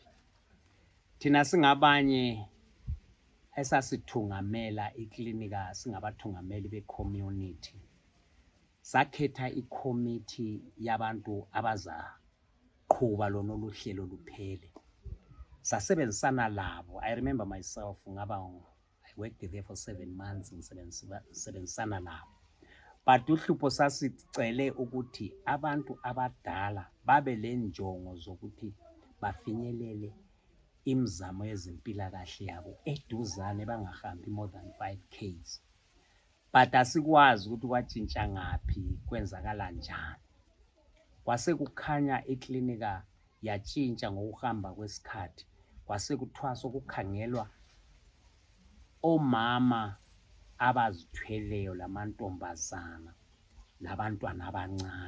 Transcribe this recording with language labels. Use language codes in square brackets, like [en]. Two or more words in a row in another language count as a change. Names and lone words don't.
[nd] Thina singabanye esasithungamela iklinika singabathungameli be-community. Sakhetha i-committee yabantu abazaqhuba lona oluhlelo luphele. Sasebenzisana labo. [en] I remember myself I worked there for 7 months [nd] ngisebenzisana labo. But uhlupho sasicele ukuthi abantu abadala babe lenjongo zokuthi bafinyelele imizamo yezempilakahle yabo eduzane bangahambi [en] more than 5 km. [nd] But asikwazi ukuthi kwatshintsha ngaphi kwenzakala njani. Kwase kukhanya iklinika yatshintsha ngokuhamba kwesikhathi. Kwase kuthiwa sokukhangelwa omama abazithweleyo lamantombazana labantwana abancane.